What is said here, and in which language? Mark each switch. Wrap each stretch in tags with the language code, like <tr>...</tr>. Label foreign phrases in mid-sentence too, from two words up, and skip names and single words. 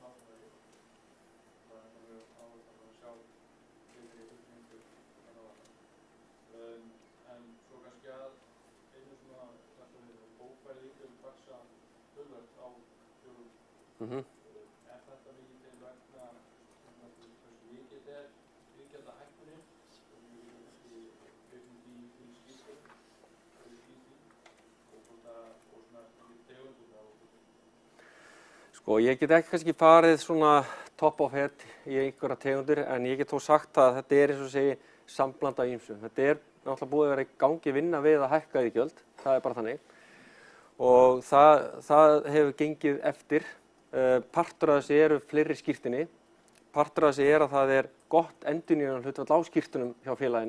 <is>Er þetta mikið til vegna hversu mikið er iðgjaldahækkunin í skýrslunum og svona tegundum? Sko, ég get ekki kannski farið svona top of head í einhverja tegundir, en ég get þó sagt að þetta er eins og segi samblanda af ýmsu. Þetta er náttúrulega búið að vera í gangi vinna við að hækka iðgjöld, það er bara þannig. Og það hefur gengið eftir. Partur af þessu eru fleiri skírteini. Partur af þessu að það er gott endurnýjunarhlutfall á skírteinum hjá félaginu.</is>